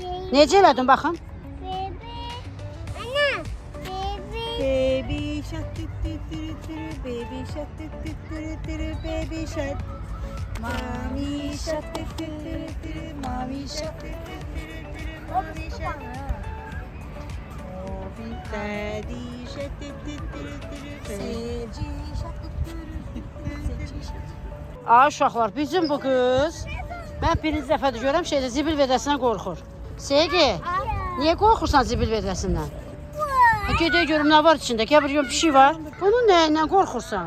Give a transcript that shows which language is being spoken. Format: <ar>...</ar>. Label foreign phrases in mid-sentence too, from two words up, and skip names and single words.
<az>Necə elədin baxın?</az> <en>Baby shark tü tü tü tü, baby shark tü tü tü tü, baby shark. Mami shark tü tü tü tü, mami shark tü tü tü tü, mami shark. Oh, big daddy shark tü tü tü tü, sevci shark tü tü tü, sevci shark.</en> <az>Ay uşaqlar, bizim bu qız mən birinci dəfədir görəm şeydə zibil vedrəsindən qorxur. Sevgi, niyə qorxursan zibil vedrəsindən? Gedək görüm nə var içində. Gəl bir şey var. Bunun nəyindən qorxursan?</az>